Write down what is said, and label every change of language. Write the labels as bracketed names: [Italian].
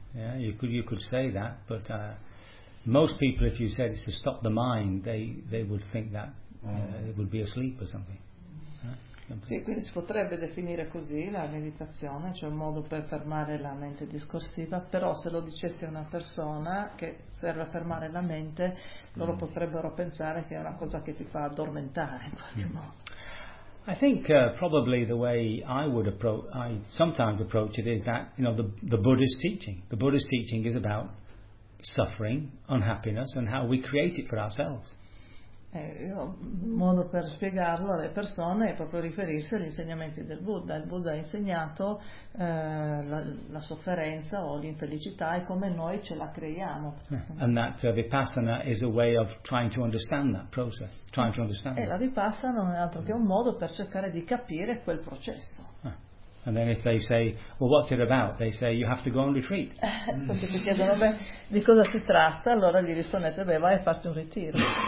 [English] Yeah, you could say that, but most people, if you said it's to stop the mind, they would think that it would be asleep or something. [Italian] Sì, quindi si potrebbe definire così la meditazione, cioè un modo per fermare la mente discorsiva, però se lo dicessi a una persona che serve a fermare la mente, loro potrebbero pensare che è una cosa che ti fa addormentare in qualche modo. [English] I think probably the way I sometimes approach it is that, you know, the Buddhist teaching is about suffering, unhappiness, and how we create it for ourselves. [Italian] Io, modo per spiegarlo alle persone è proprio riferirsi agli insegnamenti del Buddha. Il Buddha ha insegnato la sofferenza o l'infelicità e come noi ce la creiamo. [English] Yeah. And that vipassana is a way of trying to understand that process, trying to understand. [Italian] E la vipassana non è altro che un modo per cercare di capire quel processo. [English] And then if they say, well, what's it about? They say, you have to go on retreat. [Italian] Quando ti chiedono, beh, di cosa si tratta, allora gli rispondete, beh, vai a farti un ritiro.